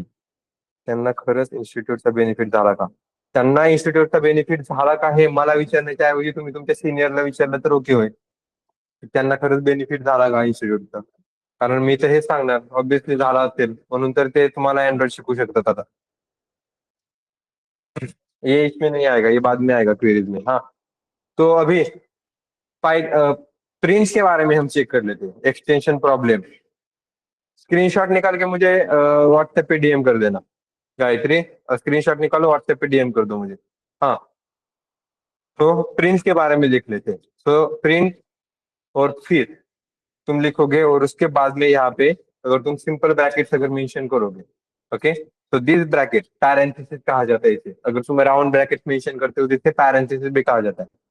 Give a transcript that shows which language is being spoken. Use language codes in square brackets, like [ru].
[mr] त्यांना खरंच इन्स्टिट्यूटचा बेनिफिट झाला का? त्यांना इन्स्टिट्यूटचा बेनिफिट झाला का हे मला विचारण्याच्या ऐवजी तुम्ही तुमच्या सिनियरला विचारलं तर ओके होईल. त्यांना खरंच बेनिफिट झाला का इन्स्टिट्यूटचा? कारण मी तर हेच सांगणार, ऑब्विसली झाला असेल म्हणून तर ते तुम्हाला अँड्रॉइड शिकू शकतात आता. [hi] ये इसमें नहीं आएगा, ये बाद में आएगा क्वेरीज में. हाँ, तो अभी प्रिंट्स के बारे में हम चेक कर लेते हैं. एक्सटेंशन प्रॉब्लम, स्क्रीनशॉट निकाल के मुझे व्हाट्सएप पे डीएम कर देना. गायत्री, स्क्रीनशॉट निकालो, व्हाट्सएप पे डीएम कर दो मुझे. हाँ, तो प्रिंट के बारे में लिख लेते हैं. तो प्रिंट, और फिर तुम लिखोगे, और उसके बाद में यहाँ पे अगर तुम सिंपल ब्रैकेट्स अगर मेंशन करोगे, ओके, तो दिस ब्रैकेट पैरेंथेसिस कहा जाता है इसे. अगर तुम राउंड ब्रैकेट मेंशन करते हो तो इसे पैरेंथेसिस भी कहा जाता है.